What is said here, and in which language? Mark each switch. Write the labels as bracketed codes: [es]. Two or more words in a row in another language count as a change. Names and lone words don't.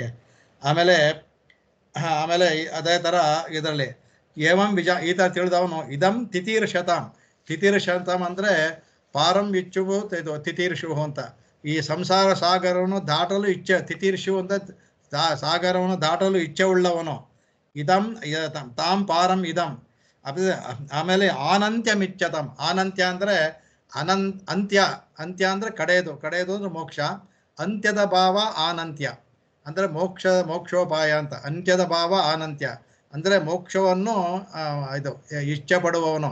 [kn] ಆಮೇಲೆ ಅದೇ ಥರ ಇದರಲ್ಲಿ ಏವಂ ಈ ಥರ ತಿಳಿದವನು [sa] ಇದಂ ತಿತೀರ್ಷತಾಂ [kn] ಅಂದರೆ ಪಾರಂ ಇಚ್ಛುವು ಇದು ತಿತೀರ್ಷುವು ಅಂತ. ಈ ಸಂಸಾರ ಸಾಗರವನ್ನು ದಾಟಲು ಇಚ್ಛೆ, ತಿತೀರ್ಷು ಅಂತ ಸಾಗರವನ್ನು ದಾಟಲು ಇಚ್ಛೆ ಉಳ್ಳವನು. [sa] ಇದಂ ತಾಂ ಪಾರಂ ಇದಂ. ಆಮೇಲೆ ಆನಂತ್ಯ ಮಿಚ್ಛತಂ. [kn] ಆನಂತ್ಯ ಅಂದರೆ ಅಂತ್ಯ ಅಂದರೆ ಕಡೆಯದು ಅಂದ್ರೆ ಮೋಕ್ಷ. ಅಂತ್ಯದ ಭಾವ ಆನಂತ್ಯ ಅಂದರೆ ಮೋಕ್ಷೋಪಾಯ ಅಂತ. ಅಂತ್ಯದ ಭಾವ ಆನಂತ್ಯ ಅಂದರೆ ಮೋಕ್ಷವನ್ನು ಇದು ಇಚ್ಛೆ ಪಡುವವನು.